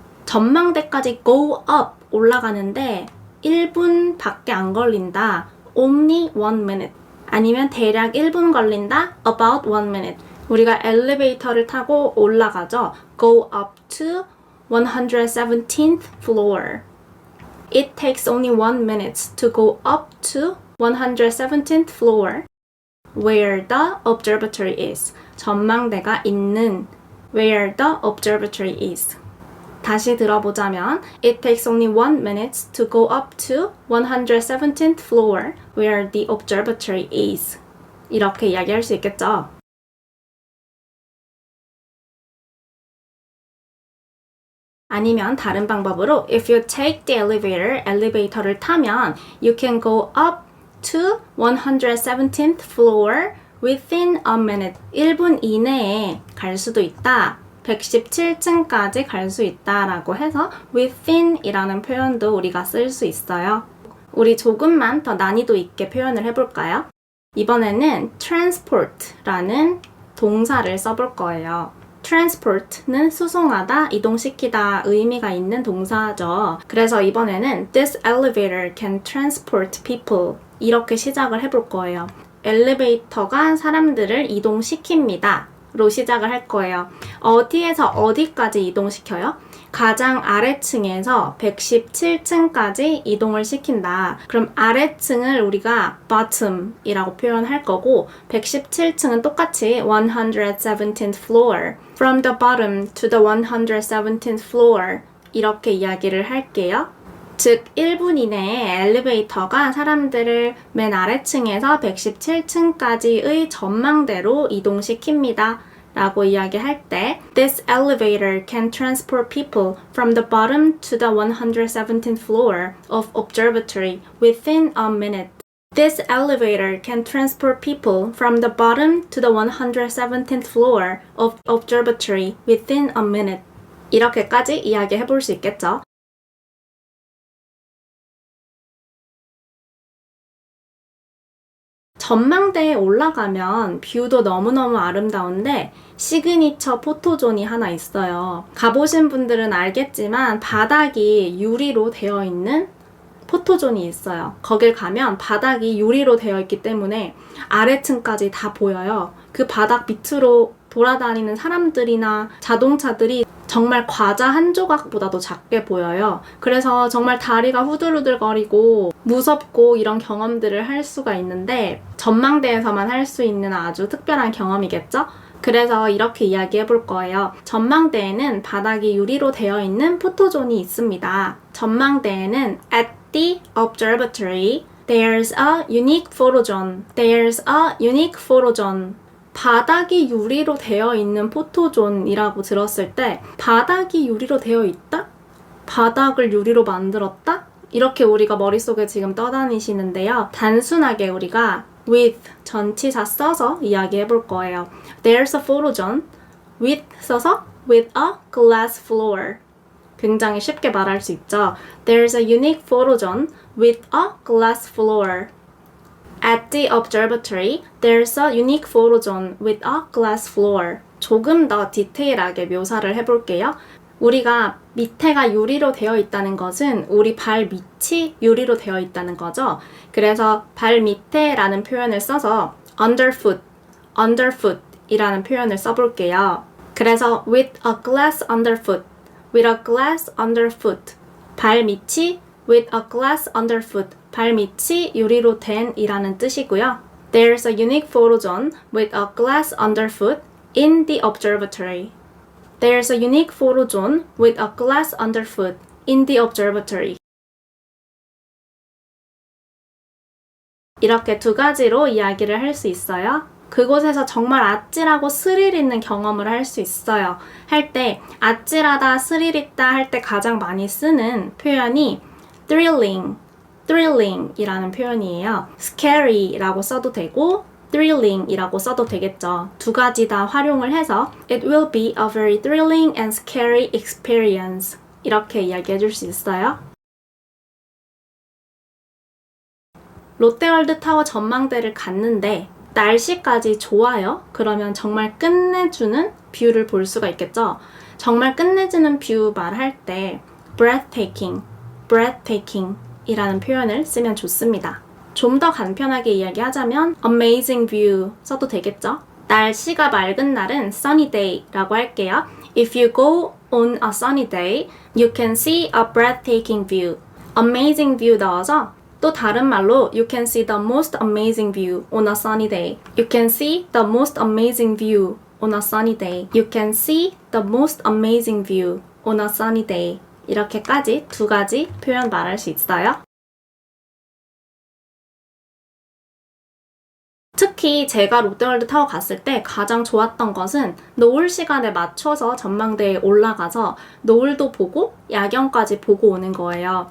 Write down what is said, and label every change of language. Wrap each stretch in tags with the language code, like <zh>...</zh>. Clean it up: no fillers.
<ko>전망대까지</ko> <en>go up</en> <ko>올라가는데 1분 밖에 안 걸린다.</ko> <en>only 1 minute.</en> <ko>아니면 대략 1분 걸린다.</ko> <en>about 1 minute.</en> <ko>우리가 엘리베이터를 타고 올라가죠.</ko> <en>go up to 117th floor. It takes only 1 minute to go up to 117th floor where the observatory is.</en> <ko>전망대가 있는</ko> <en>where the observatory is.</en> <ko>다시 들어보자면</ko> <en>It takes only 1 minute to go up to 117th floor where the observatory is.</en> <ko>이렇게 이야기할 수 있겠죠. 아니면 다른 방법으로</ko> <en>If you take the elevator,</en> <ko>엘리베이터를 타면</ko> <en>You can go up to 117th floor within a minute.</en> <ko>1분 이내에 갈 수도 있다. 117층까지 갈 수 있다라고 해서 within 이라는 표현도 우리가 쓸 수 있어요. 우리 조금만 더 난이도 있게 표현을 해볼까요? 이번에는 transport라는 동사를 써볼 거예요. transport는 수송하다, 이동시키다 의미가 있는 동사죠. 그래서 이번에는</ko> <en>This elevator can transport people</en> <ko>이렇게 시작을 해볼 거예요. 엘리베이터가 사람들을 이동시킵니다. 로 시작을 할 거예요. 어디에서 어디까지 이동시켜요? 가장 아래층에서 117층까지 이동을 시킨다. 그럼 아래층을 우리가 bottom이라고 표현할 거고 117층은 똑같이 117th floor.</ko> <en>From the bottom to the 117th floor</en> <ko>이렇게 이야기를 할게요. 즉 1분 이내에 엘리베이터가 사람들을 맨 아래층에서 117층까지의 전망대로 이동시킵니다. 라고 이야기할 때</ko> <en>This elevator can transport people from the bottom to the 117th floor of observatory within a minute. This elevator can transport people from the bottom to the 117th floor of observatory within a minute.</en> <ko>이렇게까지 이야기해 볼 수 있겠죠. 전망대에 올라가면 뷰도 너무너무 아름다운데 시그니처 포토존이 하나 있어요. 가보신 분들은 알겠지만 바닥이 유리로 되어 있는 포토존이 있어요. 거길 가면 바닥이 유리로 되어 있기 때문에 아래층까지 다 보여요. 그 바닥 밑으로 돌아다니는 사람들이나 자동차들이 정말 과자 한 조각보다도 작게 보여요. 그래서 정말 다리가 후들후들거리고 무섭고 이런 경험들을 할 수가 있는데 전망대에서만 할 수 있는 아주 특별한 경험이겠죠? 그래서 이렇게 이야기해 볼 거예요. 전망대에는 바닥이 유리로 되어 있는 포토존이 있습니다. 전망대에는</ko> <en>At the observatory, there's a unique photo zone. There's a unique photo zone.</en> <ko>바닥이 유리로 되어 있는 포토존이라고 들었을 때 바닥이 유리로 되어 있다? 바닥을 유리로 만들었다? 이렇게 우리가 머릿속에 지금 떠다니시는데요. 단순하게 우리가 with 전치사 써서 이야기해 볼 거예요.</ko> <en>There's a photo존 with</en> <ko>써서</ko> <en>with a glass floor.</en> <ko>굉장히 쉽게 말할 수 있죠.</ko> <en>There's a unique photo존 with a glass floor. At the observatory, there's a unique photo존 with a glass floor.</en> <ko>조금 더 디테일하게 묘사를 해볼게요. 우리가 밑에가 유리로 되어 있다는 것은 우리 발 밑이 유리로 되어 있다는 거죠. 그래서 발 밑에라는 표현을 써서 underfoot, underfoot 이라는 표현을 써볼게요.</ko> <en>그래서 with a glass underfoot, with a glass underfoot.</en> <ko>발 밑이</ko> <en>with a glass underfoot.</en> <ko>발 밑이 유리로 된 이라는 뜻이고요.</ko> <en>There's a unique photo존 with a glass underfoot in the observatory. There's a unique photo존 with a glass underfoot in the observatory.</en> <ko>이렇게 두 가지로 이야기를 할 수 있어요. 그곳에서 정말 아찔하고 스릴 있는 경험을 할 수 있어요. 할 때 아찔하다, 스릴 있다 할 때 가장 많이 쓰는 표현이 thrilling, thrilling 이라는 표현이에요. scary라고 써도 되고 thrilling 이라고 써도 되겠죠. 두 가지 다 활용을 해서</ko> <en>It will be a very thrilling and scary experience</en> <ko>이렇게 이야기해 줄 수 있어요. 롯데월드 타워 전망대를 갔는데 날씨까지 좋아요? 그러면 정말 끝내주는 뷰를 볼 수가 있겠죠. 정말 끝내주는 뷰 말할 때 breathtaking, breathtaking 이라는 표현을 쓰면 좋습니다. 좀 더 간편하게 이야기하자면 amazing view 써도 되겠죠? 날씨가 맑은 날은 sunny day라고 할게요.</ko> <en>If you go on a sunny day, you can see a breathtaking view. amazing view</en> <ko>넣어서 또 다른 말로</ko> <en>you can see the most amazing view on a sunny day. You can see the most amazing view on a sunny day. You can see the most amazing view on a sunny day.</en> <ko>이렇게까지 두 가지 표현 말할 수 있어요. 특히 제가 롯데월드 타워 갔을 때 가장 좋았던 것은 노을 시간에 맞춰서 전망대에 올라가서 노을도 보고 야경까지 보고 오는 거예요.</ko>